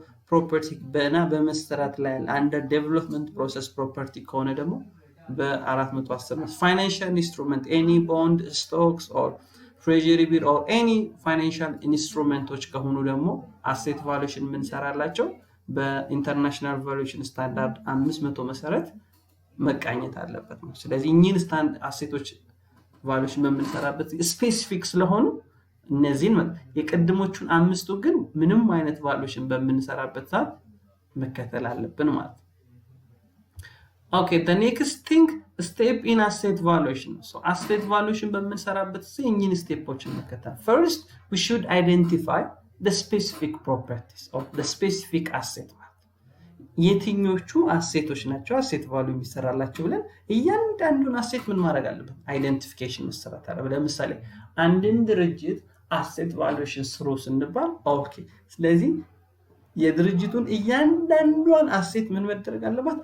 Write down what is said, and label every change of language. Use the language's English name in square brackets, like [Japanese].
[Amharic] ፕሮፐርቲ በመሰራት ላይ አንደር ዴቨሎፕመንት ፕሮሰስ ፕሮፐርቲ ከሆነ ደግሞ በ410 ፋይናንሻል ኢንስትሩመንት [English] ኤኒ ቦንድ ስቶክስ ኦር ትሬጀሪ ቢል ኦር ኤኒ ፋይናንሻል [Amharic] ኢንስትሩመንቶች ከሆኑ ደግሞ አሴት ቫሉዌሽን የምንሰራላቸው በኢንተርናሽናል ቫሉዌሽን ስታንዳርድ 500 መሰረት መቃኘት አለበት ነው። ስለዚህ እኚህን ስታንድ አሴቶች ቫሉዌሽን በምንሰራበት ስፔሲፊክ ስለሆኑ እነዚህን የቀድሞቹን አምስቱ ግን ምንም አይነት ቫሉዌሽን በምንሰራበት ሰዓት መከተል አለብን ማለት ነው። ኦኬ [English] the next thing step in asset valuation. So asset valuation [Amharic] በምንሰራበት ጊዜ እኚህን ስቴፖችን መከተል። [English] First, we should identify the specific properties of the specific asset. [Amharic] የትኞቹ አሴቶች ናቸው አሴት ቫልዩ የሚሰራላቸው ብለን እያንዳንዱን አሴት ምን ማድረግ አለብን? አይደንቲፊኬሽን መሰራት አለበት። ለምሳሌ አንድን ድርጅት አሴት ቫሉዌሽን ስሩ ስንባል ኦኬ፣ ስለዚህ የድርጅቱን እያንዳንዷን አሴት ምን መደረግ አለባት?